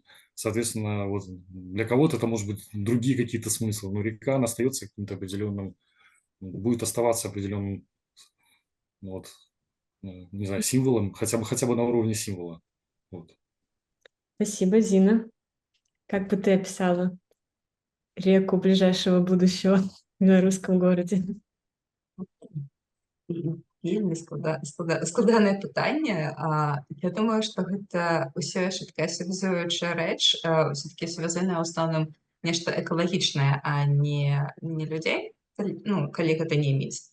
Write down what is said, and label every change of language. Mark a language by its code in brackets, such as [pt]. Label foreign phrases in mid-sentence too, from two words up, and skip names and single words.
[ru] Соответственно, вот для кого-то это может быть другие какие-то смыслы, но река, она остается каким-то определенным, будет оставаться определенным, ну, вот, не знаю, символом, хотя бы на уровне символа. Вот. Спасибо, Зина. Как бы ты описала реку ближайшего будущего в белорусском городе? [be] Вельмі складанае пытанне. Я думаю, што гэта ўсё яшчэ такая связуючая рэч, ўсё-такі связаная ў асноўным нешта экалагічнае, а не людзей, калі гэта не міст.